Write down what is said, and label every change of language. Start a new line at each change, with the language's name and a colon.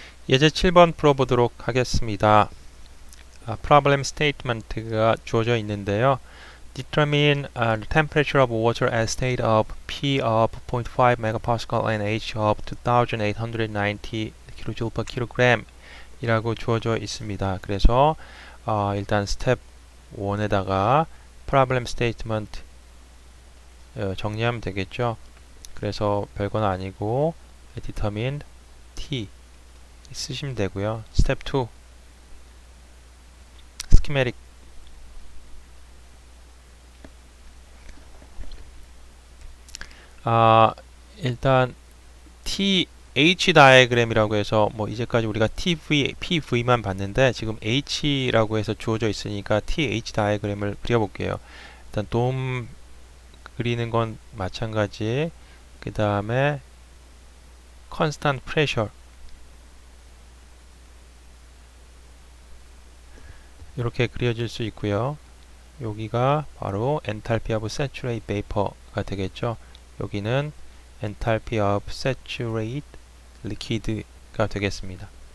Korean: 예제 7번 풀어보도록 하겠습니다. Problem statement가 주어져 있는데요.
English: Determine the temperature of water at state of P of 0.5 megapascal and H of 2890 kJ per kilogram
Korean: 이라고 주어져 있습니다. 그래서 일단 스텝 1에다가 Problem statement 정리하면 되겠죠. 그래서 별건 아니고 Determine T 쓰시면 되고요. 스텝 2 스키메릭 일단 TH 다이어그램이라고 해서 뭐 이제까지 우리가 TV, PV만 봤는데 지금 H라고 해서 주어져 있으니까 TH 다이어그램을 그려볼게요. 일단 돔 그리는 건 마찬가지. 그 다음에 constant pressure 이렇게 그려질 수 있고요. 여기가 바로 enthalpy of saturate vapor가 되겠죠. 여기는 enthalpy of saturate liquid가 되겠습니다.